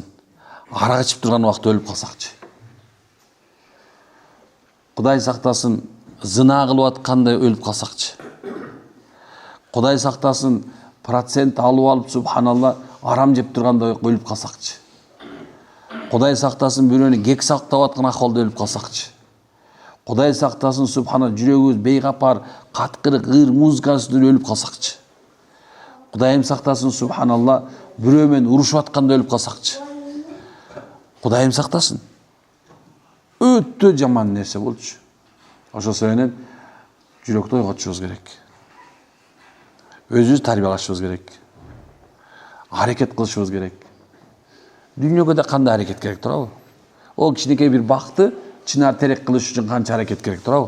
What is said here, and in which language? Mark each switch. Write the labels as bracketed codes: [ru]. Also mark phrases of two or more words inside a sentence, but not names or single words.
[ky] Арак ичип турган убакта өлүп калсакчы. Кудай сактасын, зына кылып атканда өлүп калсакчы. Кудай сактасын, процент алып субханалла арам жеп турганда өлүп калсакчы. Кудай сактасын, бирөөнү кек сактап аткан акыбалда өлүп калсакчы. [kk] Құдай сақтасын, субхана, жүрегіміз бейғапар, қатқырық, ғыр, музыкасынан өліп қалсақчы. Құдайым сақтасын, субханалла, біреумен ұрышып атқанда өліп қалсақчы. Құдайым сақтасын. Өтті жаман нәрсе болчу. [ky] Ошо себептен жүректі ойготушубуз керек. Өзүбүз тарбиялашыбыз керек. Аракет кылышыбыз керек. Дүйнөгө да кандай аракет керек турабы? Ол кичинекей бир бакты чынар терек кылыш үчүн канча аракет керек турабы?